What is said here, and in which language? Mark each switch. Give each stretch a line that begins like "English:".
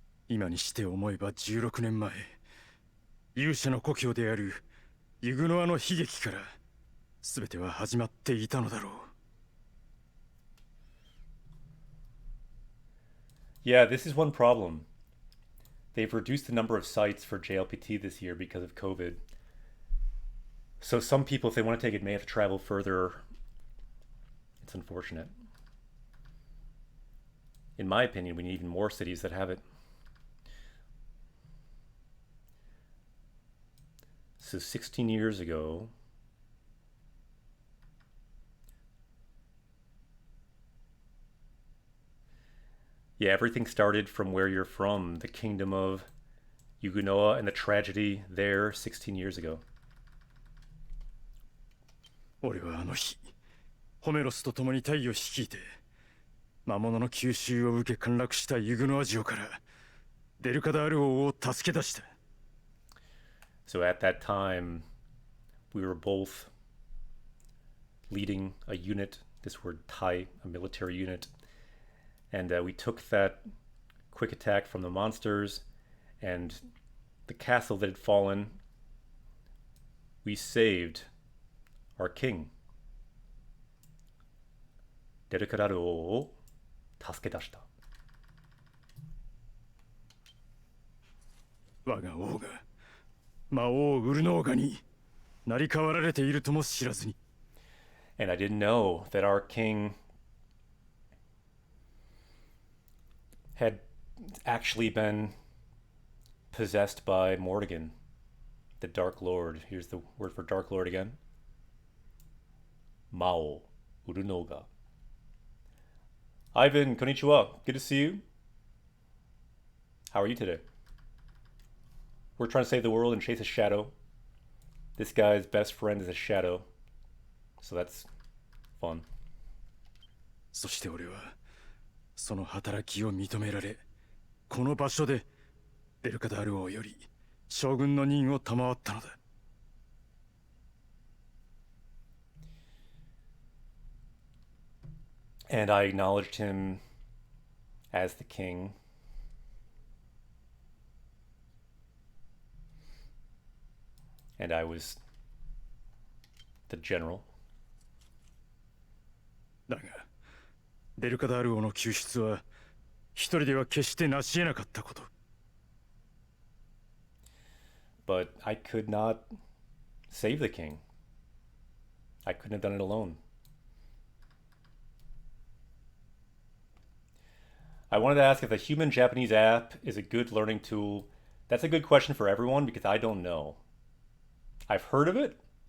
Japanese: 今にして思えば16年前、勇者の故郷であるユグノアの悲劇から全ては始まっていたのだろう。
English: Yeah, this is one problem. They've reduced the number of sites for JLPT this year because of COVID. So some people, if they want to take it, may have to travel further. It's unfortunate. In my opinion, we need even more cities that have it. So 16 years ago, yeah, everything started from where you're from, the kingdom of Yugunoa and the tragedy there 16 years ago.
Japanese: 俺はあの日、ホメロスと共に隊を率いて、魔物の吸収を受け陥落したユグノア城からデルカダール王を助け出した。
English: So at that time, we were both leading a unit, this word Tai, a military unit. And we took that quick attack from the monsters and the castle that had fallen. We saved our king.
Japanese: Derukadaruを助け出した。我が王が魔王ウルノーガに成り代わられているとも知らずに。
English: And I didn't know that our king had actually been possessed by Morrigan, the Dark Lord. Here's the word for Dark Lord again. Mao Urunoga. Ivan, konnichiwa. Good to see you. How are you today? We're trying to save the world and chase a shadow. This guy's best friend is a shadow. So that's fun.
Japanese: そして俺はその働きを認められ、この場所でデルカダール王より将軍の任を賜ったのだ。
English: And I acknowledged him as the king. And I was the general.
Japanese: だが、デルカダール王の救出は一人では決して成し得なかったこと。
English: But I could not save the king. I couldn't have done it alone. I wanted to ask if the Human Japanese app is a good learning tool. That's a good question for everyone because I don't know. I've heard of it.